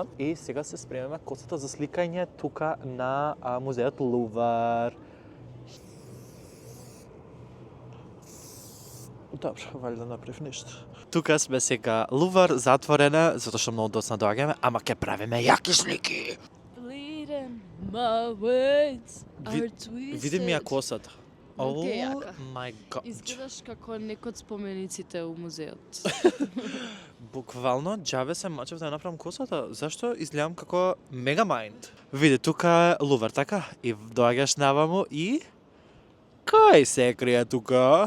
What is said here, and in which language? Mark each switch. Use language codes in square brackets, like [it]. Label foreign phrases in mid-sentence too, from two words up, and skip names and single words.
[mk] И сега се спремаме косата за сликање тука на музеот Лувар. Добро, вали да направив нешто. Тука сме сега Лувар, затворена, затоа што многу доцна доаѓаме, ама ќе правиме јаки слики. [en] Bleeding My words are twisted. [mk] Види ми ја косата. Малку е јака. [en] My God. [mk] Изгледаш како некој од спомениците у музеот. Буквално, џабе се мачев да ја направам косата. Зашто изгледам како Megamind? Види, тука е Лувар, така? И доаѓаш наваму и... Кај се крие тука?